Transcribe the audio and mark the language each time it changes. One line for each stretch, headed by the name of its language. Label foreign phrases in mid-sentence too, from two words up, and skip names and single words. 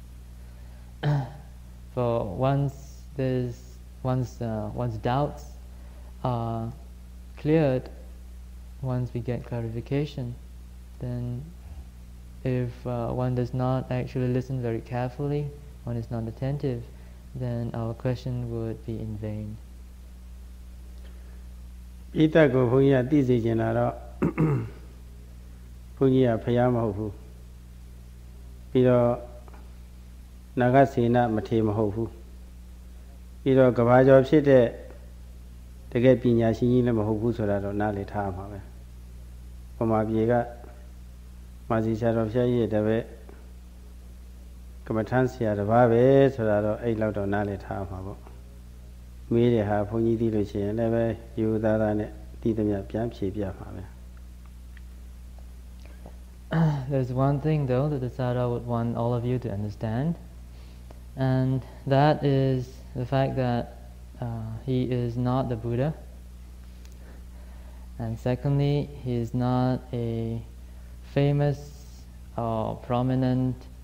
English: For once one's doubts are cleared, once we get clarification, then if one does not actually listen very carefully, one is not attentive, then our question would be in vain.
Burmese: ဣတ္တကိုဘုန်းကြီးကသိစေချင်တာတော့ဘုန်းကြီးကဖျားမဟုတ်ဘူးပြီးတော့နာဂစေနမထေမ ဟုတ်ဘူးပြီးတော့ကဘာကျော်ဖြစ်တဲ့တကယ်ပညာရှိကြီးလည်းမဟုတ်ဘူးဆိုတာတော့နားလည်ထားမှာပဲပမာပြေကမာစီဆရာတော်ဖျားကြီးရဲ့တပည့်ကမ္မထမ်းဆရာတစ်ပါးပဲဆိုတာတော့အဲ့လောက်တော့နားလည်ထားမှာပေါ့မေးတဲ့ဟာဘုန်းကြီးသိလို့ရှိရင်လည်းပဲယူသားသားနဲ့တည်သမျှပြန်ဖြေပြမှာပဲ
English: There's one thing though that the Sayadaw would want all of you to understand, and that is the fact that he is not the Buddha, and secondly, he is not a famous or prominent